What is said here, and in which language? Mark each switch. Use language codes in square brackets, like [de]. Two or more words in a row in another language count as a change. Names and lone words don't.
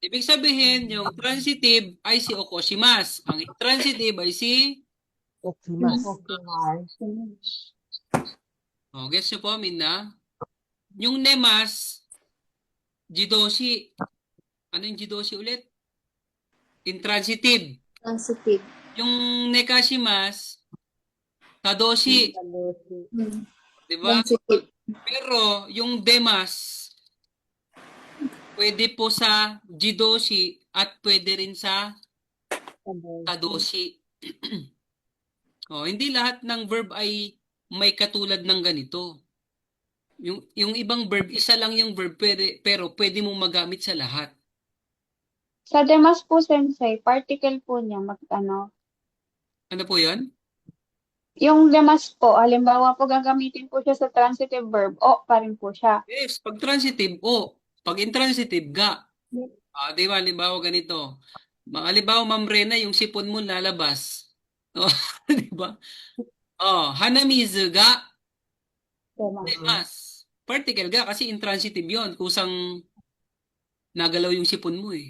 [tl] Ibig sabihin, yung transitive ay si okoshimasu. Ang intransitive ay si... Okimas. Oh, guess nyo po, Minna? Yung nemas, jidoshi. Ano yung jidoshi ulit? Intransitive. Transitive. Yung nekashimas, tadoshi. Hmm. Di ba? Transitive. Pero yung demas, pwede po sa jidoshi at pwede rin sa tadoshi. Oh, hindi lahat ng verb ay may katulad ng ganito. Yung ibang verb, isa lang yung verb, pero pwede mong magamit sa lahat. Sa demas po, sensei, particle po niya, ano, Ano po yun? yung demas po, halimbawa po gagamitin po siya sa [en] transitive verb, [tl] o pa rin po siya. Yes, pag transitive, o. Pag intransitive, ga. Di ba, halimbawa ganito. Halimbawa, Ma'am Rena, yung sipon mo lalabas. Oh, di ba? Oh, hanamizu ga Demas. demas. Particle ga kasi intransitive yon. Kusang nagalaw yung sipon mo eh.